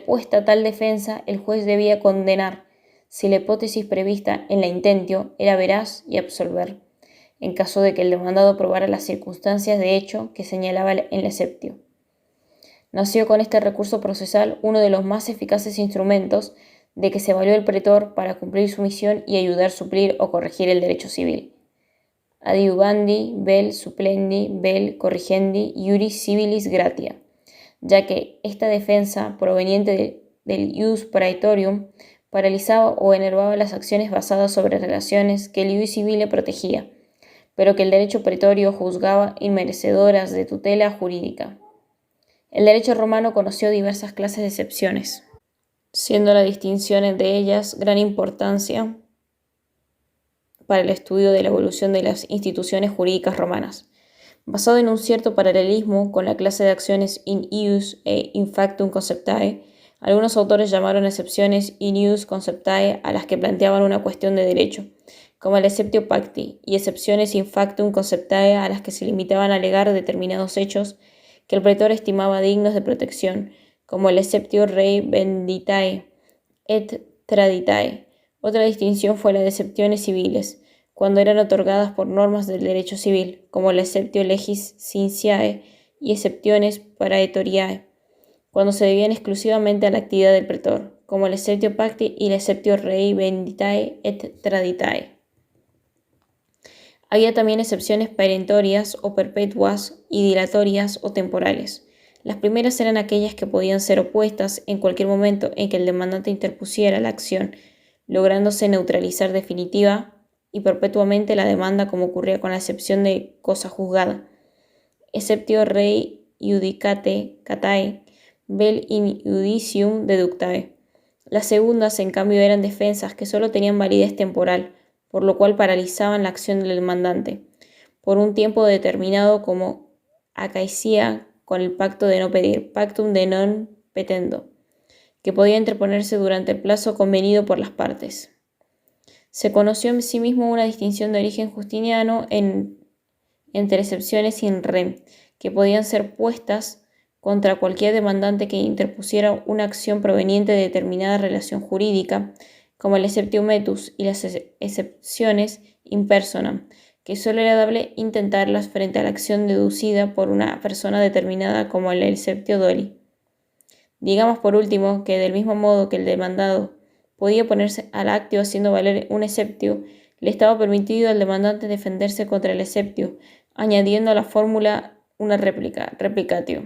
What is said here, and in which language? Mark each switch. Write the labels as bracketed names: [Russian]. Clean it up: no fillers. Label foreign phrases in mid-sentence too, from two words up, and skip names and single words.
[Spanish] Interpuesta tal defensa, el juez debía condenar, si la hipótesis prevista en la intentio era veraz y absolver, en caso de que el demandado probara las circunstancias de hecho que señalaba en Lecceptio. Nació con este recurso procesal uno de los más eficaces instrumentos de que se valió el pretor para cumplir su misión y ayudar a suplir o corregir el derecho civil. [Latin] Adiuvandi, vel supplendi, vel corrigendi, iuris civilis gratia, [Spanish] ya que esta defensa proveniente del [Latin] ius praetorium [Spanish] paralizaba o enervaba las acciones basadas sobre relaciones que el [Latin] ius civile [Spanish] protegía, pero que el derecho pretorio juzgaba inmerecedoras de tutela jurídica. El derecho romano conoció diversas clases de excepciones, siendo la distinción entre ellas gran importancia para el estudio de la evolución de las instituciones jurídicas romanas. Basado en un cierto paralelismo con la clase de acciones [Latin] in ius [Spanish] e [Latin] in factum conceptae, [Spanish] algunos autores llamaron excepciones [Latin] in ius conceptae [Spanish] a las que planteaban una cuestión de derecho, como el [Latin] exceptio pacti, [Spanish] y excepciones [Latin] in factum conceptae [Spanish] a las que se limitaban a alegar determinados hechos que el pretor estimaba dignos de protección, como el [Latin] exceptio rei venditae et traditae. [Spanish] Otra distinción fue la de excepciones civiles, cuando eran otorgadas por normas del derecho civil, como el [Latin] exceptio legis cinciae [Spanish] y excepciones praetoriae, cuando se debían exclusivamente a la actividad del pretor, como el [Latin] exceptio pacti [Spanish] y el [Latin] exceptio rei venditae et traditae. [Spanish] Había también excepciones perentorias o perpetuas y dilatorias o temporales. Las primeras eran aquellas que podían ser opuestas en cualquier momento en que el demandante interpusiera la acción, lográndose neutralizar definitiva y perpetuamente la demanda, como ocurría con la excepción de cosa juzgada. [Latin] Exceptio rei iudicate catae, vel in judicium deductae. [Spanish] Las segundas, en cambio, eran defensas que solo tenían validez temporal, por lo cual paralizaban la acción del demandante por un tiempo determinado, como acaecía con el pacto de no pedir, [Latin] pactum de non petendo, [Spanish] que podía interponerse durante el plazo convenido por las partes. Se conoció en sí mismo una distinción de origen justiniano entre excepciones [Latin] in rem, [Spanish] que podían ser puestas contra cualquier demandante que interpusiera una acción proveniente de determinada relación jurídica, como el [Latin] exceptio metus, [Spanish] y las excepciones [Latin] in personam, [Spanish] que solo era dable intentarlas frente a la acción deducida por una persona determinada, como el [Latin] exceptio doli. [Spanish] Digamos por último que del mismo modo que el demandado podía oponerse al actio haciendo valer un exceptio, le estaba permitido al demandante defenderse contra el exceptio, añadiendo a la fórmula una réplica, replicatio.